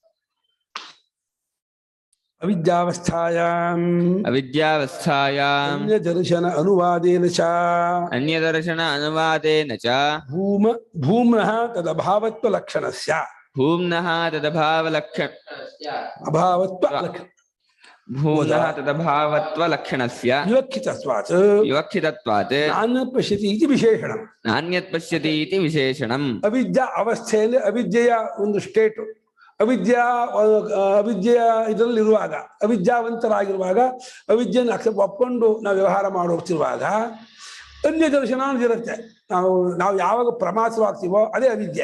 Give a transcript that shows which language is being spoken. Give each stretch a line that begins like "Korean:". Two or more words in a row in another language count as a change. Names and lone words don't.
Sanskrit: ಅವಿದ್ಯಾವಸ್ಥಾಯಾಂ ಅನ್ಯದರ್ಶನ ಅನುವಾದೇನ ಚ ಭೂಮ್ನಃ ತದಭಾವತ್ವ ಲಕ್ಷಣಸ್ಯ ವಿವಕ್ಷಿತತ್ವಾತ್ ನಾನ್ಯತ್ ಪಶ್ಯತಿ ಇತಿ ವಿಶೇಷಣಂ. ನಾನ್ಯತ್ ಪಶ್ಯತಿ ಇತಿ ವಿಶೇಷಣಂ.
Kannada: ಅವಿದ್ಯಾ ಅವಸ್ಥೆಯಲ್ಲಿ ಅವಿದ್ಯೆಯ ಒಂದು ಸ್ಟೇಟು, ಅವಿದ್ಯೆಯ ಇದರಲ್ಲಿರುವಾಗ, ಅವಿದ್ಯಾವಂತರಾಗಿರುವಾಗ, ಅವಿದ್ಯೆಯನ್ನು ಒಪ್ಕೊಂಡು ನಾವು ವ್ಯವಹಾರ ಮಾಡೋಗ್ತಿರುವಾಗ ಅನ್ಯ ದರ್ಶನ ಇರುತ್ತೆ. ನಾವು ಯಾವಾಗ ಪ್ರಮಾಸವಾಗ್ತೀವೋ ಅದೇ ಅವಿದ್ಯೆ.